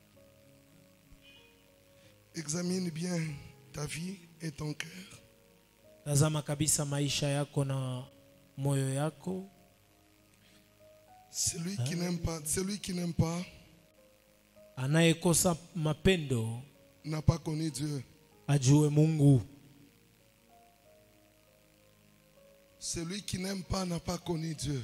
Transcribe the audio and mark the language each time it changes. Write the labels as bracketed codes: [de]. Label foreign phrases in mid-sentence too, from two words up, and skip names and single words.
[fr] Examine bien ta vie et ton cœur. [sw] Tazama kabisa maisha yako na moyo yako. [fr] Celui qui n'aime pas [sw] Anayekosa mapendo [fr] n'a pas connu Dieu. [sw] ajue Mungu. [fr] Celui qui n'aime pas n'a pas connu Dieu.